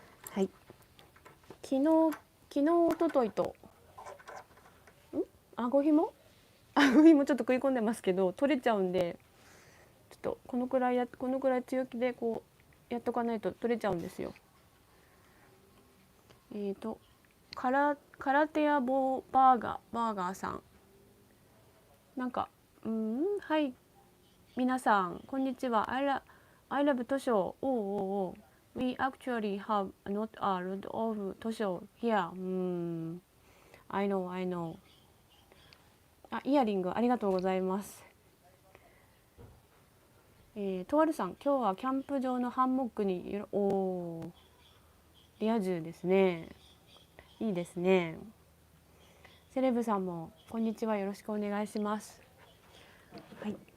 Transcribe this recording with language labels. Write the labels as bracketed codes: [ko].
[ja] はい。昨日一昨日と顎ひもちょっと食い込んでますけど取れちゃうんで、ちょっとこのくらい強気でこうやっとかないと取れちゃうんですよ。カラテアバーガーさん、なんかはい、皆さんこんにちは。 [en] I love 図書。おう We actually have not a lot of 図書 here. I know。 [ja] イヤリングありがとうございます。とあるさん、今日はキャンプ場のハンモックにリア充ですね。いいですね。セレブさんもこんにちは、よろしくお願いします。はい。